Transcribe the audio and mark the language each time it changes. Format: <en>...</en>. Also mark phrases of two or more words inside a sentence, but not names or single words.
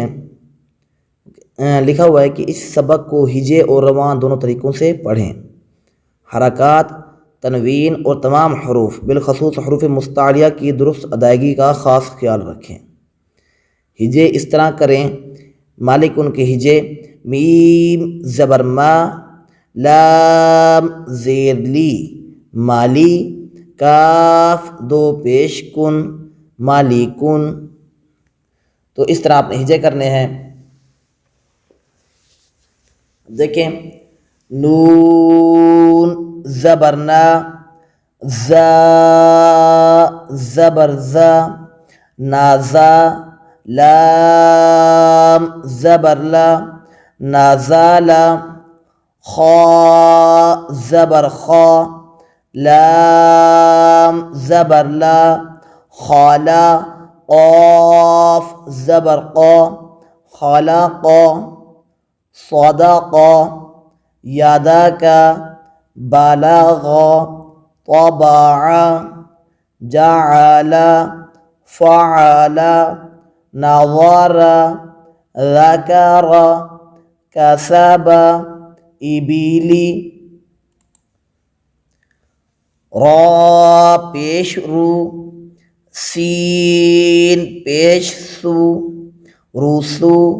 <ur>لکھا ہوا ہے کہ اس سبق کو ہجے اور رواں دونوں طریقوں سے پڑھیں، حرکات، تنوین اور تمام حروف بالخصوص حروف مستعلیہ کی درست ادائیگی کا خاص خیال رکھیں۔ ہجے اس طرح کریں، مالک ان کے ہجے میم زبر ما، لام زیر لی، مالی، کاف دو پیش کن، مالی کن۔ تو اس طرح آپ نے ہجے کرنے ہیں۔ دیکھیں نون زبر نا، زا زبر زا، نازا، لام زبر لا، نازالا، خا زبر خا، لام زبر لا، خالا، قاف زبر قا، خلقا، صدقا، یدکا، بلغا، طبعا، جعل، فعل، نظر، ذکر، کسب، ابیلی۔ را پیش رو، سین پیش سو، رسو،</ur>